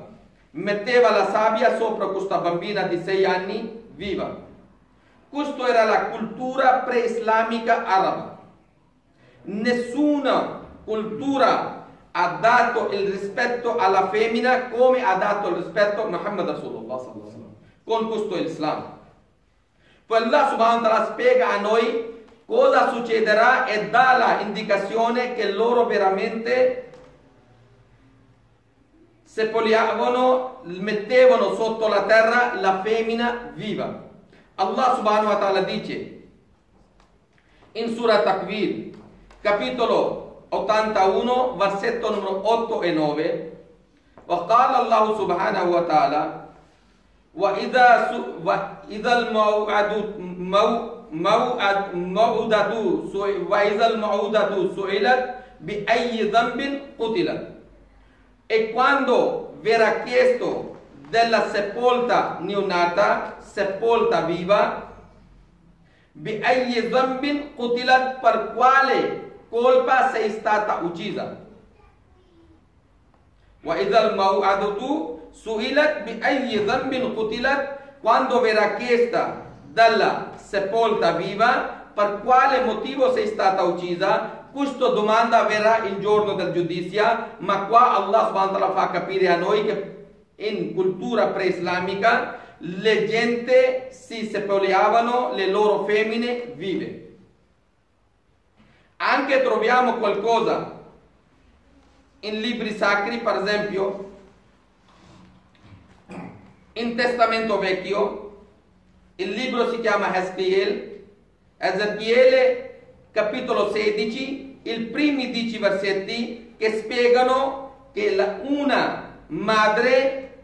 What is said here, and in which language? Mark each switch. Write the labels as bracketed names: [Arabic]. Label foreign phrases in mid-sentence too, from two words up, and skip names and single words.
[Italian] Metteva la sabbia sopra questa bambina di 6 anni viva. Questa era la cultura pre-islamica araba. Nessuna cultura ha dato il rispetto alla femmina come ha dato il rispetto a Muhammad Rasulullah [Arabic] صلى الله عليه وسلم [Italian] con questo Islam. Poi Allah [Arabic] سبحانه وتعالى [Italian] spiega a noi cosa succederà e dà l'indicazione che loro veramente seppellavano, mettevano sotto la terra la femmina viva. Allah [Arabic] سبحانه وتعالى [Italian] dice in Surah Takwir, capitolo 81, versetto numero 8 e 9, [Arabic] وقال الله سبحانه وتعالى وإذا الموءودة سئلت بأي ذنب قتلت. [Italian] E quando verrà chiesto della sepolta neonata, sepolta viva, [Arabic] بأي ذنب قتلت, [Italian] per quale colpa sei stata uccisa. [Arabic] وإذا الموءودة سئلت بأي ذنب قتلت, [Italian] quando verrà chiesta dalla sepolta viva per quale motivo sei stata uccisa. Questa domanda verrà il giorno del giudizio, ma qua Allah [Arabic] سبحانه وتعالى [Italian] fa capire a noi che in cultura pre-islamica le gente si seppellavano le loro femmine vive. Anche troviamo qualcosa in libri sacri, per esempio in Testamento Vecchio, il libro si chiama Ezechiele capitolo 16, i primi 10 versetti che spiegano che una madre